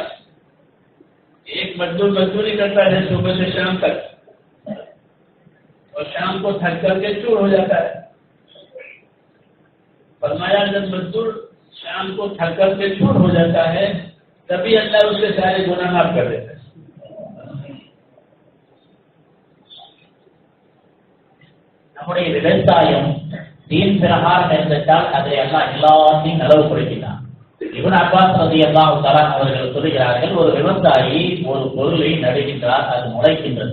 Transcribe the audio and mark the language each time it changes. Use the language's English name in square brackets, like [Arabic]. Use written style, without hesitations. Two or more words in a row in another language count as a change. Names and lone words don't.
[Urdu] ایک مزدور مزدوری کرتا ہے صبح سے شام تک، اور شام کو تھک کر کے چور ہو جاتا ہے. فرمایا جب مزدور شام کو تھک کر کے چور ہو جاتا ہے تبھی اللہ اس کے سارے گناہ معاف کر دیتا ہے. [Tamil] நம்முடைய விவசாயம் தீன் பிரகாரம் இருந்துட்டால் அதை எல்லாம் எல்லாத்தையும் நலவுபடுத்தினான். இப்னு அப்பாஸ் ரலியல்லாஹு தஆலா அவர்கள் சொல்கிறார்கள், ஒரு விவசாயி ஒரு பொருளை நடுகின்றார், அது முளைக்கின்றது.